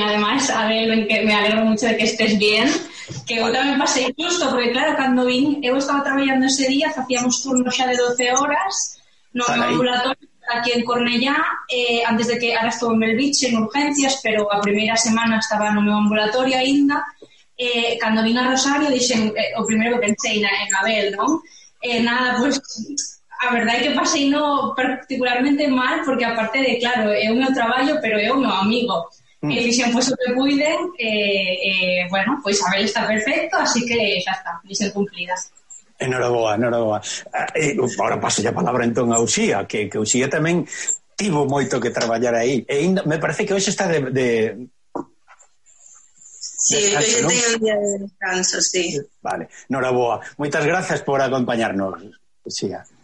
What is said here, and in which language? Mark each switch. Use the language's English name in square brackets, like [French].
[Spanish] Además, a ver, me alegro mucho de que estés bien. Que yo también pasé justo, porque claro, cuando vin, yo estaba trabajando ese día, hacíamos turnos ya de 12 horas, no en ambulatorio, aquí en Cornellá, antes de que ahora estuve en Belviche, en urgencias, pero la primera semana estaba en un ambulatorio ainda. Cuando vin a Rosario, dicen, o primero que pensé en Abel, ¿no? [Galician] Nada, pues a verdade é que pasei no particularmente mal, porque aparte de, claro, é o meu traballo, pero é o meu amigo. Mm. E dixen, pues, o que cuiden, bueno, pues a ver, está perfecto, así que xa está, dixen cumplidas. Enhoraboa, enhoraboa. Agora paso a palabra entón a Uxía, que Uxía tamén tivo moito que traballar aí. E ainda, me parece que hoxe está de... de... [Spanish] Descanso, sí, hoy tengo un día de descanso, sí. [Galician] Vale, enhoraboa. [Spanish] Muchas gracias por acompañarnos, Xia.